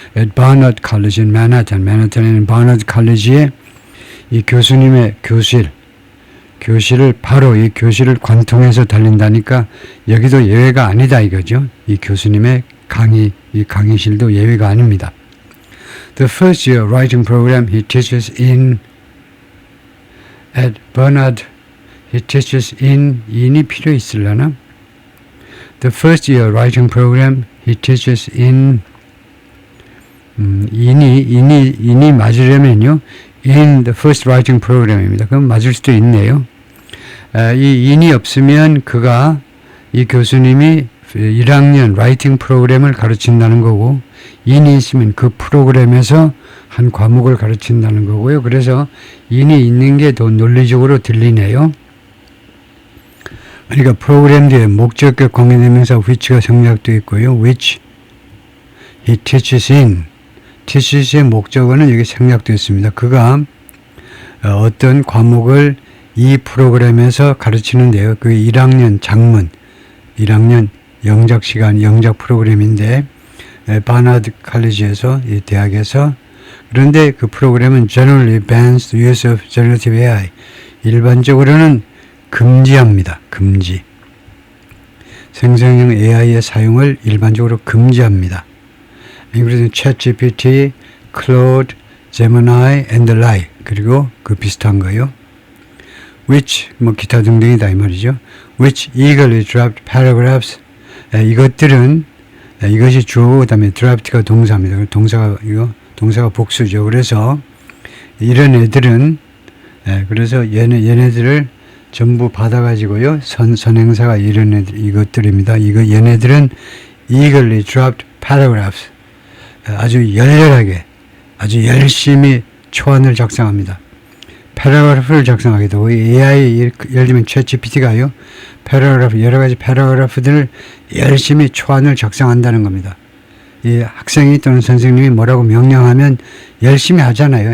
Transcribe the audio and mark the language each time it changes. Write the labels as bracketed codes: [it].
[en] At Barnard College in Manhattan. [ko] 맨하탄에는 바너드 칼리지에 이 교수님의 교실을 바로 이 교실을 관통해서 달린다니까 여기도 예외가 아니다 이거죠. 이 교수님의 이 강의실도 예외가 아닙니다. [en] The first year writing program he teaches in at Bernard, he teaches in이 [ko] 필요 있으려나? [en] The first year writing program, he teaches in [ko] 인이 맞으려면요. [en] In the first writing program입니다. [ko] 그럼 맞을 수도 있네요. 이 인이 없으면 이 교수님이 1학년 라이팅 프로그램을 가르친다는 거고, 인이 있으면 그 프로그램에서 한 과목을 가르친다는 거고요. 그래서 인이 있는 게 더 논리적으로 들리네요. 그러니까 프로그램 뒤에 목적격 관계대명사 which가 생략되어 있고요. [en] which he teaches in. [ko] teaches의 목적어는 여기 생략되어 있습니다. 그가 어떤 과목을 이 프로그램에서 가르치는데요. 그 1학년 작문, 1학년 영작 시간, 영작 프로그램인데 바나드 칼리지에서, 이 대학에서. 그런데 그 프로그램은 [en] Generally bans the use of generative AI. [ko] 일반적으로는 금지합니다. 금지. 생성형 AI의 사용을 일반적으로 금지합니다. 그래서 ChatGPT, Claude, Gemini, [en] and the like, [ko] 그리고 그 비슷한 거요. Which, 기타 등등이다 이 말이죠. [en] Which eagerly dropped paragraphs. [ko] 이것들은, 이것이 주어고 그다음에 dropped가 동사입니다. 동사가 복수죠. 그래서 이런 애들은, 그래서 얘네들을 전부 받아가지고요. 선행사가 이런 애들, 이것들입니다. 얘네들은 [en] eagerly dropped paragraphs. [ko] 아주 열렬하게, 아주 열심히 초안을 작성합니다. 패러그래프를 작성하게 되고, AI, 예를 들면 챗GPT가요, 여러 가지 패러그래프들을 열심히 초안을 작성한다는 겁니다. 이 학생이 또는 선생님이 뭐라고 명령하면 열심히 하잖아요.